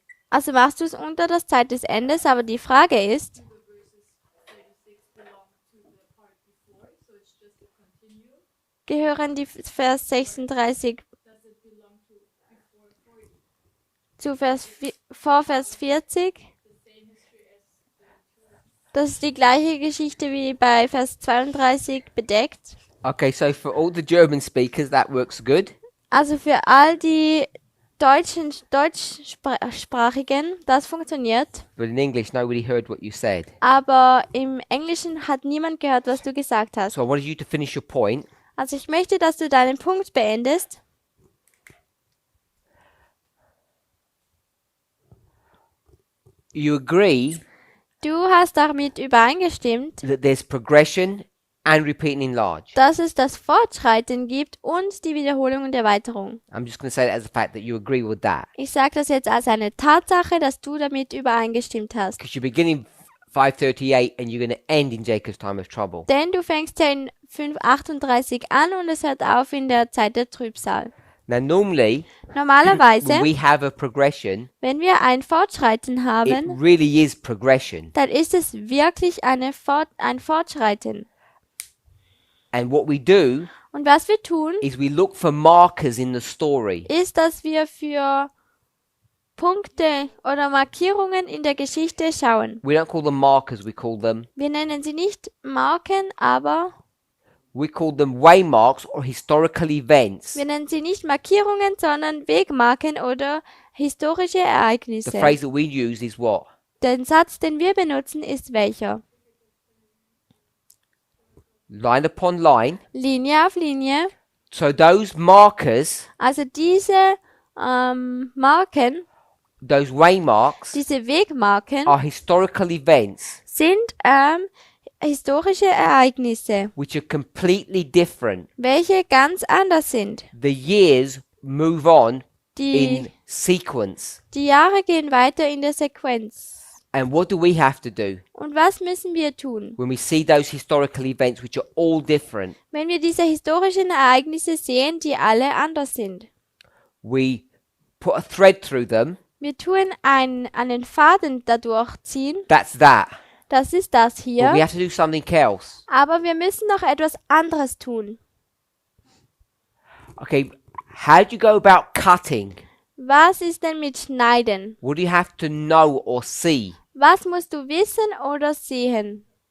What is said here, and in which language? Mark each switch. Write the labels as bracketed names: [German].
[German] Also machst du es unter das Zeit des Endes, aber die Frage ist, gehören die Vers 36 zu vor Vers 40? Das ist die gleiche Geschichte wie bei Vers 32 bedeckt. [English] Okay, so for all the German speakers, that works good. [German] Also für all die Deutschsprachigen, das funktioniert. [English] But in English, nobody heard what you said. [German] Aber im Englischen hat niemand gehört, was du gesagt hast. [English] So I wanted you to finish your point. [German] Also ich möchte, dass du deinen Punkt beendest. [English] You agree [German] Du hast damit übereingestimmt, [English] that there's progression and repeat and enlarge. [German] dass es das Fortschreiten gibt und die Wiederholung und Erweiterung. [English] I'm just going to say that as a fact that you agree with that. [German] Ich sage das jetzt als eine Tatsache, dass du damit übereingestimmt hast. [English] Because you're beginning 5:38 and you're going to end in Jacob's time of trouble. [German] Denn du fängst ja in 5:38 an und es hört auf in der Zeit der Trübsal. [English] Now, normally, [German] Normalerweise, [English] when we have a progression, [German] wenn wir ein Fortschreiten [English] it [German] haben, [English] really is progression. [German] dann ist es wirklich ein Fortschreiten. [English] And what we do [German] Und was wir tun, [English] is we look for markers in the story. [German] ist, dass wir für Punkte oder Markierungen in der Geschichte schauen. [English] We don't call them markers, we call them [German] Wir nennen sie nicht Marken, aber [English] waymarks or historical events. [German] wir nennen sie nicht Markierungen, sondern Wegmarken oder historische [English] The [German] Ereignisse. [English] phrase that we use is what? [German] Der Satz, den wir benutzen, ist welcher? [English] Line upon line. [German] Linie auf Linie. [English] So those markers, [German] Also diese Marken, [English] those waymarks, [German] diese Wegmarken [English] are historical events [German] sind historische Ereignisse, [English] which are completely different. [German] welche ganz anders sind. [English] The years move on [German] Die, [English] in sequence. [German] die Jahre gehen weiter in der Sequenz. [English] And what do we have to do [German] Und was müssen wir tun, [English] when we see those historical events which are all different? [German] wenn wir diese historischen Ereignisse sehen, die alle anders sind? [English] We put a thread through them. [German] Wir tun einen Faden dadurch ziehen, [English] That's that. [German] das ist das [English] But we [German] hier, [English] have to do something else. [German] aber wir müssen noch etwas anderes tun. [English] Okay, how do you go about cutting? [German] Was ist denn mit Schneiden? [English] What do you have to know or see? [German] Was musst du wissen oder sehen?